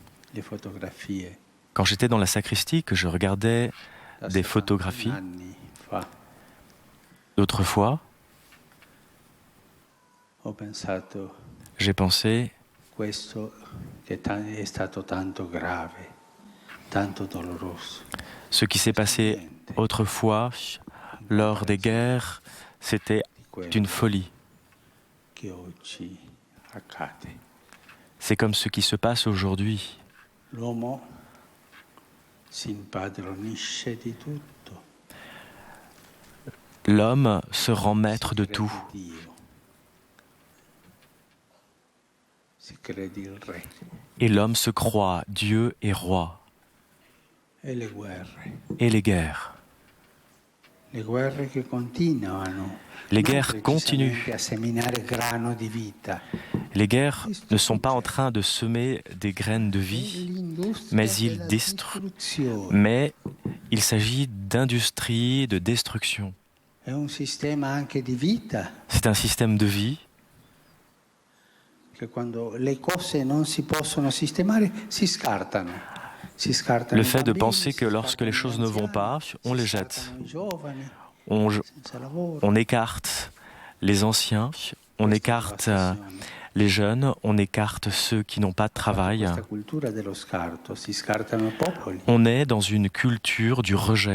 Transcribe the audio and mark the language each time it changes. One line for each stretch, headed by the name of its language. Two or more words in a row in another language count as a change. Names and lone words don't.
Italian: le fotografie
French: Quand j'étais dans la sacristie, que je regardais des photographies
Italian: anni fa,
French: d'autrefois,
Italian: ho pensato
French: j'ai pensé,
Italian: questo che è stato tanto grave, tanto doloroso.
French: ce qui s'est passé autrefois, lors des guerres, c'était une folie.
Italian: Che oggi accade.
French: C'est comme ce qui se passe aujourd'hui.
Italian: L'uomo si impadronisce di tutto.
French: L'homme se rend maître de tout.
Italian: Dio. Si crede il re.
French: Et l'homme se croit Dieu et roi.
Italian: E le guerre.
French: Et les guerres.
Italian: Le guerre che continuano.
French: Les guerres continuent.
Italian: A seminare grano di vita.
French: Les guerres ne sont pas en train de semer des graines de vie, mais il s'agit d'industrie, de destruction.
Italian: È un sistema anche di vita.
French: C'est un système de vie
Italian: Che quando le cose non si possono sistemare, si scartano.
French: Le fait de penser que lorsque les choses ne vont pas, on les jette. On écarte les anciens, on écarte les jeunes, on écarte ceux qui n'ont pas de travail. On est dans une culture du rejet.